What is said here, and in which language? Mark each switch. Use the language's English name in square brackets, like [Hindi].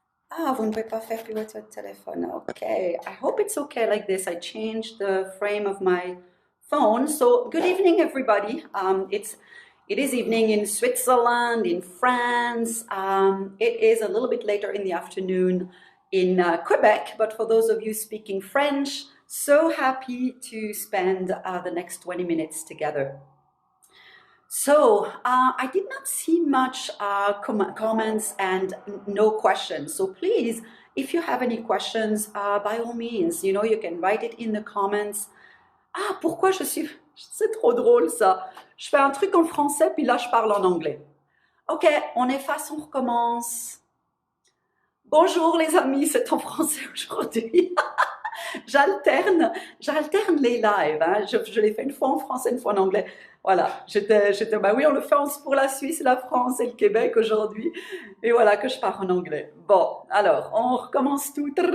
[French] Ah, vous ne pouvez pas faire plus votre téléphone. [English] Okay, I hope it's okay like this. I changed the frame of my phone. So, good evening, everybody. It is evening in Switzerland, in France. It is a little bit later in the afternoon in Quebec, but for those of you speaking French, so happy to spend the next 20 minutes together. So I did not see much comments and no questions. So please, if you have any questions, by all means, you know, you can write it in the comments. [French] Ah, pourquoi je suis... C'est trop drôle ça. Je fais un truc en français, puis là je parle en anglais. Ok, on efface, on recommence. Bonjour les amis, c'est en français aujourd'hui. J'alterne les lives. Hein. Je l'ai fait une fois en français, une fois en anglais. Voilà, bah oui, on le fait pour la Suisse, la France et le Québec aujourd'hui. Et voilà que je pars en anglais. Bon, alors, on recommence tout.